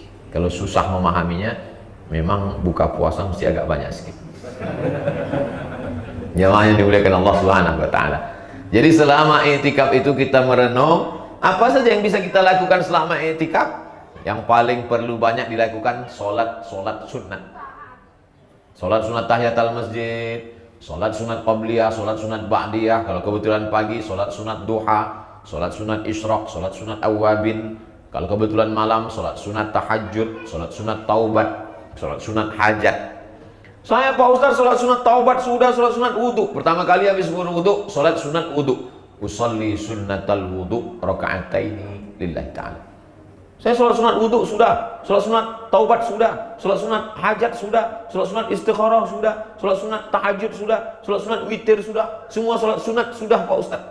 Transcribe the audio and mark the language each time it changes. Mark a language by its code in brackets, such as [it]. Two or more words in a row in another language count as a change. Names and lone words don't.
[id] Kalau susah memahaminya, memang buka puasa mesti agak banyak sedikit. Jamaah yang dimuliakan Allah [ar] Subhanahu wa taala. [id] Jadi selama i'tikaf itu kita merenung apa saja yang bisa kita lakukan selama i'tikaf. Yang paling perlu banyak dilakukan solat sunat. Solat sunat tahiyatul masjid, solat sunat qabliyah, solat sunat ba'diyah. Kalau kebetulan pagi, solat sunat duha, solat sunat isyraq, solat sunat awabin. Kalau kebetulan malam, solat sunat tahajud, solat sunat taubat, solat sunat hajat. Saya Pak Ustaz solat sunat taubat sudah, solat sunat wudhu. Pertama kali habis wudhu, solat sunat wudhu. [ar] Usalli sunnatal wudhu raka'ataini lillahi ta'ala. [id] Saya sholat sunat wudhu sudah, sholat sunat taubat sudah, sholat sunat hajat sudah, sholat sunat istikharah sudah, sholat sunat tahajud sudah, sholat sunat witir sudah, semua sholat sunat sudah Pak Ustaz.